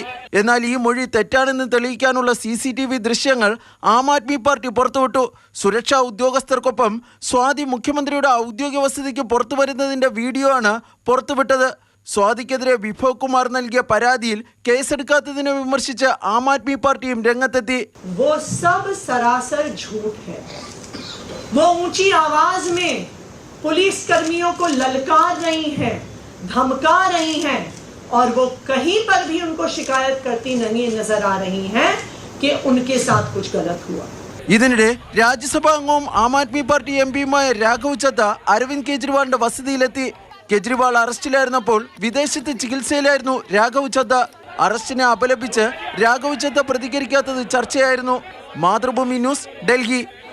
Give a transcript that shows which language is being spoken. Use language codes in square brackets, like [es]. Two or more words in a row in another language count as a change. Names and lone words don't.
[ml] എന്നാൽ ഈ മൊഴി തെറ്റാണെന്ന് തെളിയിക്കാനുള്ള CCTV ദൃശ്യങ്ങൾ ആം ആദ്മി പാർട്ടി പുറത്തുവിട്ടു. സുരക്ഷാ ഉദ്യോഗസ്ഥർക്കൊപ്പം സ്വാതി മുഖ്യമന്ത്രിയുടെ ഔദ്യോഗിക വസതിക്ക് പുറത്തു വരുന്നതിന്റെ വീഡിയോ ആണ് പുറത്തുവിട്ടത്. സ്വാതിക്കെതിരെ വിഭവ് കുമാർ നൽകിയ പരാതിയിൽ കേസെടുക്കാത്തതിനെ വിമർശിച്ച് ആം ആദ്മി പാർട്ടിയും രംഗത്തെത്തി. [hi] वो सब सरासर झूठ है। वो ऊंची आवाज में पुलिस कर्मियों को ललकार रही हैं, धमका रही हैं और वो कहीं पर भी उनको शिकायत करती नहीं नजर आ रही हैं कि उनके साथ कुछ गलत हुआ। [ml] ഇതിനിടെ രാജ്യസഭാ അംഗവും ആം ആദ്മി പാർട്ടി MP-യുമായ രാഘവ് ചദ്ദ അരവിന്ദ് കെജ്രിവാളിന്റെ വസതിയിലെത്തി. കെജ്രിവാൾ അറസ്റ്റിലായിരുന്നപ്പോൾ വിദേശത്ത് ചികിത്സയിലായിരുന്നു രാഘവ് ചദ്ദ. അറസ്റ്റിനെ അപലപിച്ച് രാഘവ് ചദ്ദ പ്രതികരിക്കാത്തത് ചർച്ചയായിരുന്നു. മാതൃഭൂമി ന്യൂസ്, ഡൽഹി.